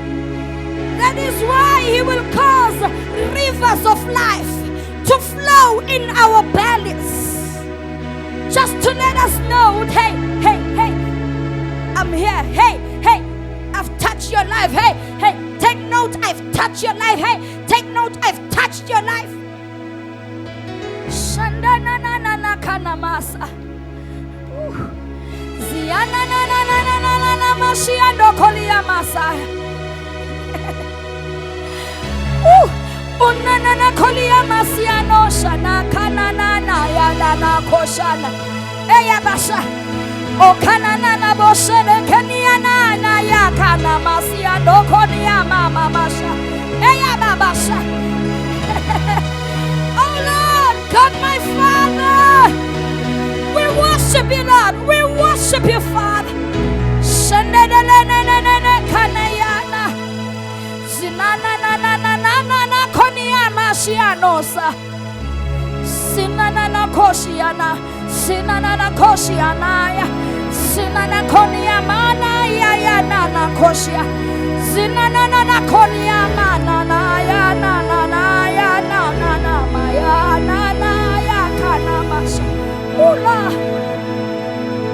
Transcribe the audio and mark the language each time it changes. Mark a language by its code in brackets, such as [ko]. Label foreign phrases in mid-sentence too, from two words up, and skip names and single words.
[en] That is why he will cause rivers of life to flow in our bellies, just to let us know, hey, I'm here. Hey, I've touched your life. Hey, take note, I've touched your life. Hey, take note, I've touched your life. Shandanana kanamasa. Zianana mashiando koliyamasa. Unana kolia masiano shana kanana na ya na koshana. Eya basha. O kanana na boshene kenia na ya kana masiano kolia mama basha. Eya babasha. Oh Lord, God my Father, we worship you, Lord. We worship you, Father. Shandelelelelele kanayana. Zinana na konia mashianosa. Sinana koshiana. Sinana koshiana. Sinana konia mana ya na koshia. Sinana konia mana ya na ya na. Maya na ya kana masha. Ula.